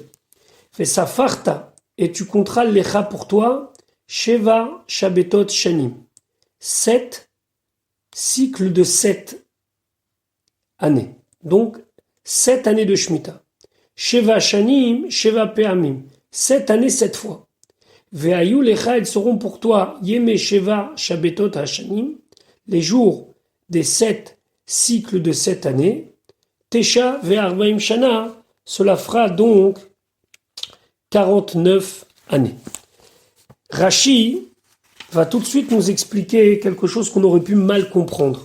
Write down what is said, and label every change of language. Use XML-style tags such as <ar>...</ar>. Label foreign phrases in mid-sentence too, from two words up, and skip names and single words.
<fr>Fais sa farta et tu compteras l'echa pour toi,</fr> <he>שבע שבתות שנים.</he> <fr>7 cycles de 7 années. Donc 7 années de Shemitah.</fr> <he>שבע שנים, שבע פעמים.</he> <fr>7 années, 7 fois.</fr> <he>והיו לך,</he> <fr>elles seront pour toi,</fr> <he>ימי שבע שבתות השנים,</he> <fr>les jours des 7 cycles de 7 années.</fr> <he>תשע וארבעים שנה,</he> <fr>cela fera donc 49 années. Rashi va tout de suite nous expliquer quelque chose qu'on aurait pu mal comprendre.</fr>